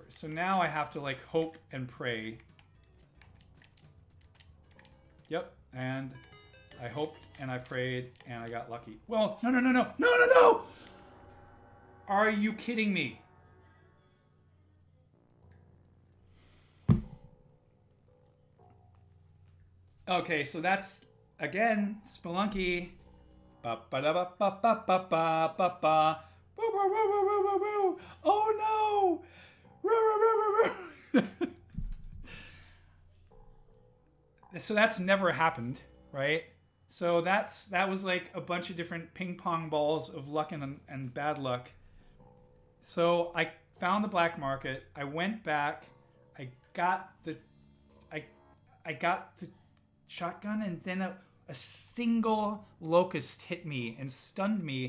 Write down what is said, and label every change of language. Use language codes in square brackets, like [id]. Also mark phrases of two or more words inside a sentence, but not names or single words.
[en] So now I have to hope and pray. Yep, and I hoped and I prayed and I got lucky. Well, no! Are you kidding me? Okay, so that's again Spelunky. Ba ba da ba ba ba ba ba ba ba. Woo, woo, woo, woo, woo, woo, woo. Oh no! Woo, woo, woo, woo, woo. So that's never happened, right? So that was like a bunch of different ping pong balls of luck and bad luck. So I found the black market. I went back. I got the I I got the shotgun, and then a single locust hit me and stunned me.